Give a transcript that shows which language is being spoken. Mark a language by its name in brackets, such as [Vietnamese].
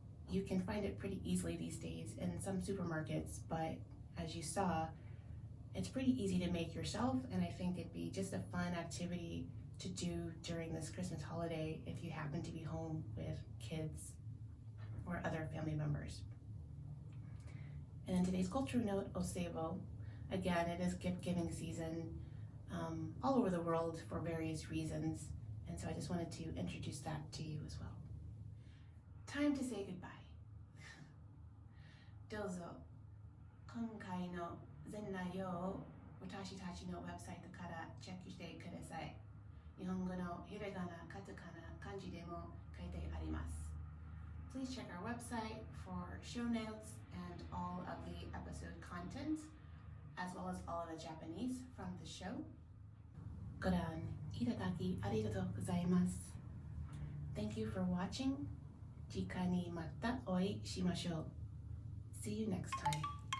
[English] You can find it pretty easily these days in some supermarkets, but as you saw, it's pretty easy to make yourself, and I think it'd be just a fun activity to do during this Christmas holiday if you happen to be home with kids or other family members. And in today's culture note, Oseibo, again, it is gift giving season all over the world for various reasons, and so I just wanted to introduce that to you as well. Time to say goodbye. [Japanese] どうぞ今回の全内容を私たちのウェブサイトからチェックしてください。日本語のひらがな、カタカナ、漢字でも書いてあります。 [English] Please check our website for show notes and all of the episode content, as well as all of the Japanese from the show. [Japanese] ご覧いただきありがとうございます。 [English] Thank you for watching. 次回にまたお会いしましょう。 See you next time.